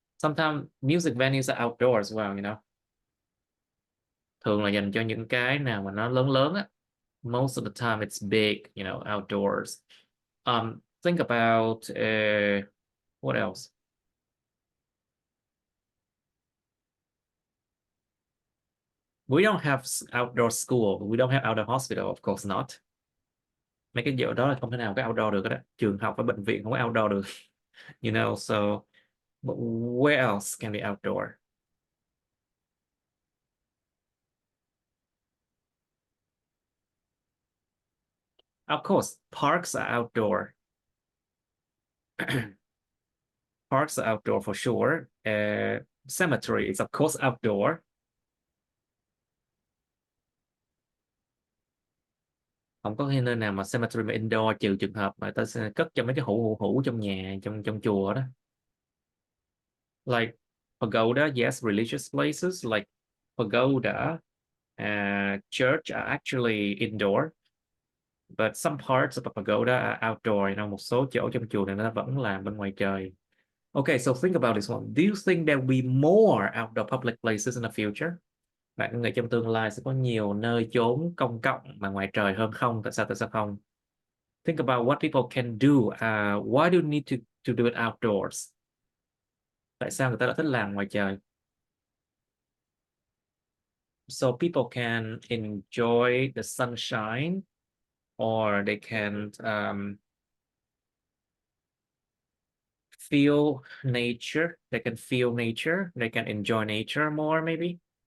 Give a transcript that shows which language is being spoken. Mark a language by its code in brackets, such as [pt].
[en] Sometimes music venues are outdoors as well, you know. [vi] Thường là dành cho những cái nào mà nó lớn á. [en] Most of the time it's big, you know, outdoors. Think about what else? We don't have outdoor school. We don't have outdoor hospital, of course not. [vi] Mấy cái chỗ đó là không thể nào có outdoor được đó. Trường học và bệnh viện không có outdoor được. [en] You know, so but where else can be outdoor? Of course, parks are outdoor. Parks are outdoor for sure. Cemetery is of course outdoor. [vi] Không có nơi nào mà cemetery mà indoor trừ trường hợp mà ta sẽ cất trong mấy cái hũ trong nhà, trong chùa đó. [en] Like pagoda, yes, religious places like pagoda, church are actually indoor, but some parts of a pagoda are outdoor. You know, [vi] một số chỗ trong chùa này nó vẫn làm bên ngoài trời. [en] Okay, so think about this one. Do you think there will be more outdoor public places in the future? [vi] Bạn nghĩ trong tương lai sẽ có nhiều nơi chốn công cộng mà ngoài trời hơn không? Tại sao không? [en] Think about what people can do. Why do you need to do it outdoors? [vi] Tại sao người ta lại thích làm ngoài trời? [en] So people can enjoy the sunshine, or they can feel nature. They can feel nature. They can enjoy nature more, maybe.